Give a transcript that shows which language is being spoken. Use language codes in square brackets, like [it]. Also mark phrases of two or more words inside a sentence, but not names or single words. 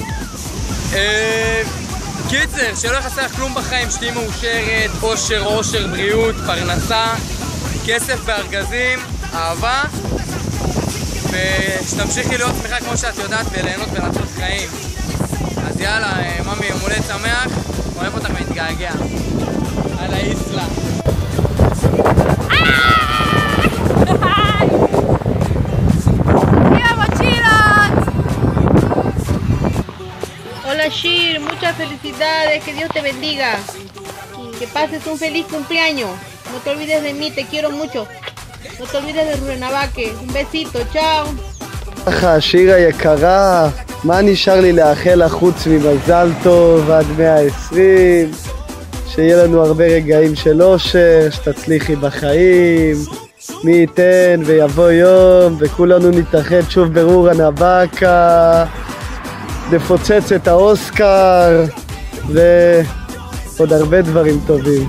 [he] קיצר, שלא יחסר לך כלום בחיים, שתהיי מאושרת, אושר, בריאות, פרנסה, כסף בארגזים, אהבה, ושתמשיכי להיות שמחה כמו שאת יודעת וליהנות ולעשות חיים. אז יאללה, ממי, יום הולדת שמח, אוהב אותך ומתגעגע. על האיסלה. [es] Hola Shir, muchas felicidades, que Dios te bendiga. Que pases un feliz cumpleaños. No te olvides de mí, te quiero mucho. No te olvides de Rurrenabaque. Un besito, chao. [he] שירה יקרה, מה נשאר לי לאחל לך חוץ ממזל טוב עד 120? שיהיה לנו הרבה רגעים של אושר, שתצליחי בחיים, מי ייתן ויבוא יום וכולנו נתאחד שוב ברורן הבאקה, נפוצץ את האוסקר ועוד הרבה דברים טובים.